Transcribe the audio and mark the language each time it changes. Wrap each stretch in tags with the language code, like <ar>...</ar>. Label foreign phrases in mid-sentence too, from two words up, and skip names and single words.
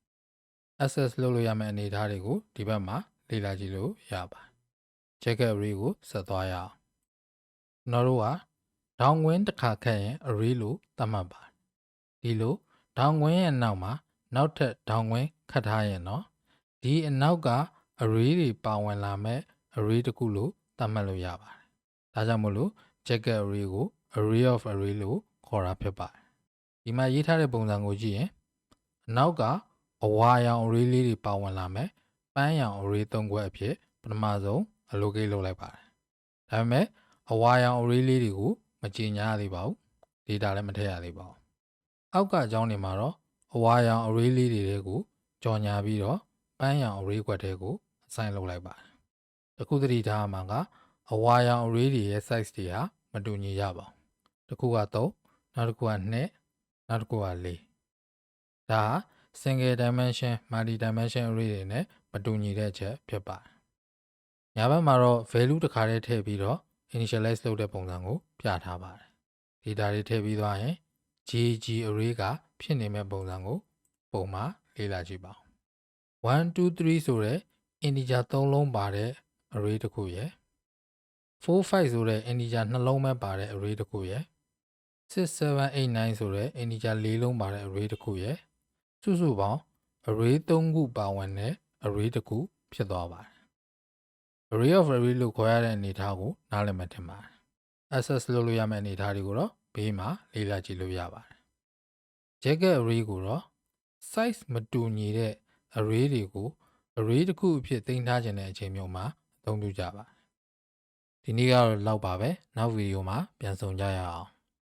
<my>access လုပ်လို့ရမယ့်အနေအထားတွေကိုဒီဘက်မှာလေ့လာကြည့်လို့ရပါတယ်</my> <en>jagged array</en> <my>ကိုဆက်သွားရအောင်ကျွန်တော်တို့က down ခွင်းတစ်ခါခတ်ရင် array လို့သတ်မှတ်ပါတယ်ဒီလို down ခွင်းရဲ့နောက်မှာနောက်ထပ် down ခွင်းခတ်ထားရင်တော့ဒီအနောက်က array တွေပါဝင်လာ မဲ့ array တစ်ခုလို့သတ်မှတ်လို့ရပါတယ်ဒါကြောင့်မို့လို့</my> <en>jagged array</en> <my>ကို</my> <en>array of array</en> <my>လို့ခေါ်တာဖြစ်ပါတယ်ဒီမှာရေးထားတဲ့ပုံစံကိုကြည့်ရင်အနောက်ကအဝါရောင် array လေးတွေပါဝင်လာမယ်ပန်းရောင် array 3ခွဲအဖြစ်ပထမဆုံး allocate လုပ်လိုက်ပါတယ်ဒါပေမဲ့အဝါရောင် array လေးတွေကိုမကြေညာရသေးပါဘူး data လည်းမထည့်ရသေးပါဘူးအောက်ကအကြောင်း တွေမှာတော့အဝါရောင် array လေးတွေကိုကြော်ညာပြီးတော့ပန်းရောင် array ခွက်တွေကို assign လုပ်လိုက်ပါတယ်တခုသတိ ထားရမှာကအဝါရောင် array တွေရဲ့ size တွေဟာမတူညီကြပါဘူးတစ်ခုက3နောက်တစ်ခုက2နောက်တစ်ခုက4ဒါဟာ</my> <en>single dimension multi dimension array</en> <my>တွေနဲ့မတူညီတဲ့ချက်ဖြစ်ပါတယ်ညာဘက်မှာတော့ value တစ်ခါတည်းထည့်ပြီးတော့ initialize လုပ်တဲ့ပုံစံကိုပြထားပါတယ် data တွေထည့်ပြီးသွားရင်</my> <en>jagged array</en> <my>ကဖြစ်နေမဲ့ပုံစံကိုပုံမှာလေ့လာကြည့်ပါဦး 1 2 3ဆိုတဲ့ integer 3လုံးပါတဲ့ array တစ်ခုရယ်4 5ဆိုတဲ့ integer 2လုံးပဲပါတဲ့ array တစ်ခုရယ်6 7 8 9ဆိုတဲ့ integer 4လုံးပါတဲ့ array တစ်ခုရယ်စုစုပေါင်း array 3ခုပါဝင်တဲ့ array တစ်ခုဖြစ်သွားပါတယ်</my> <en>array of array</en> <my>လို့ခေါ်ရတဲ့အနေအထားကိုနားလည်မှထင်ပါတယ် access လုပ်လို့ရမယ့်အနေအထားတွေကိုတော့ဘေးမှာလေ့လာကြည့်လို့ရပါတယ်</my> <en>jagged array</en> <my>ကိုတော့ size မတူညီတဲ့ array တွေကို array တစ်ခုအဖြစ်သိမ်းထားခြင်းတဲ့အချိန်မျိုးမှာအသုံးပြုကြပါတယ်ဒီနေ့ကတော့လောက်ပါပဲနောက်ဗီဒီယိုမှာပြန်ဆုံကြရအောင်</my>